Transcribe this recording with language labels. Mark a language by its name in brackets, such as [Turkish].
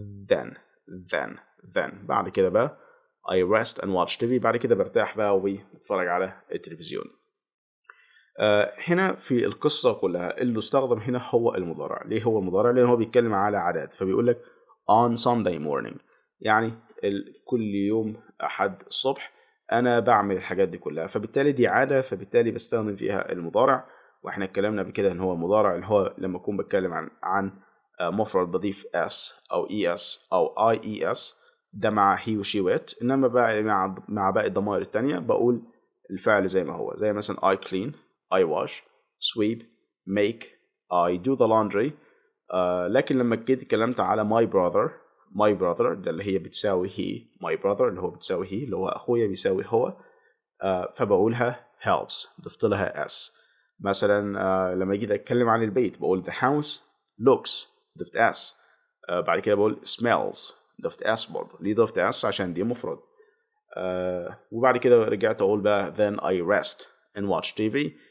[English] Then [Arabic] بعد كده بقى [English] I rest and watch TV. [Arabic] بعد كده برتاح بقى وبتفرج على التلفزيون. هنا في القصة كلها اللي استخدم هنا هو المضارع. ليه هو المضارع؟ لأن هو بيتكلم على عادات، فبيقول لك [English] on Sunday morning، [Arabic] يعني كل يوم أحد الصبح أنا بعمل الحاجات دي كلها، فبالتالي دي عادة، فبالتالي بستخدم فيها المضارع. واحنا اتكلمنا بكده ان هو المضارع اللي هو لما اكون بتكلم عن مفرد بضيف s او es او ies، ده مع he و she with. انما بقى مع باقي الضمائر التانية بقول الفعل زي ما هو، زي مثلا [English] I clean، I wash، sweep، make، I do the laundry. [Arabic] لكن لما جيت اتكلمت على [English] my brother [Arabic] ده اللي هي بتساوي he، my brother اللي هو بتساوي he اللي هو اخويا بيساوي هو، فبقولها helps، ضفت لها s. مثلا لما جيت اتكلم عن البيت بقول [English] the house looks، [Arabic] ضفت s. بعد كده بقول smells، ضفت s برضه. ليه ضفت s؟ عشان دي مفرد. وبعد كده رجعت اقول بقى [English] then I rest and watch TV.